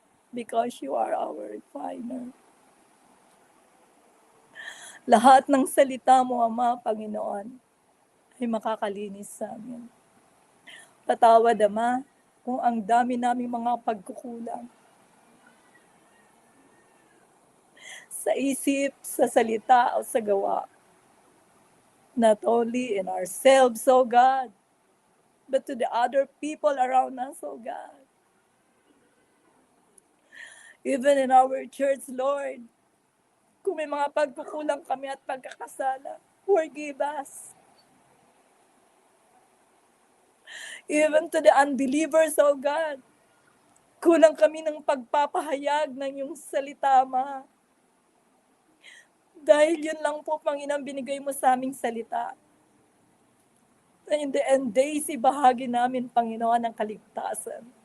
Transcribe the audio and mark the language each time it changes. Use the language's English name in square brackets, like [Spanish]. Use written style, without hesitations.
[English] Because you are our refiner. [Filipino] Lahat ng salita mo, Ama, Panginoon, ay makakalinis sa amin. Patawad, Ama, kung ang dami naming mga pagkukulang. Sa isip, sa salita, o sa gawa. [English] Not only in ourselves, O God, but to the other people around us, O God. Even in our church, [Filipino] Lord, kung may mga pagkukulang kami at pagkakasala, [English] forgive us. Even to the unbelievers, oh God. [Filipino] Kulang kami ng pagpapahayag ng iyong salita, Ama. Dahil yun lang po, Panginoon, binigay mo sa aming salita. Na [English] in the end days, [Filipino] ibahagi namin, Panginoon, ang kaligtasan.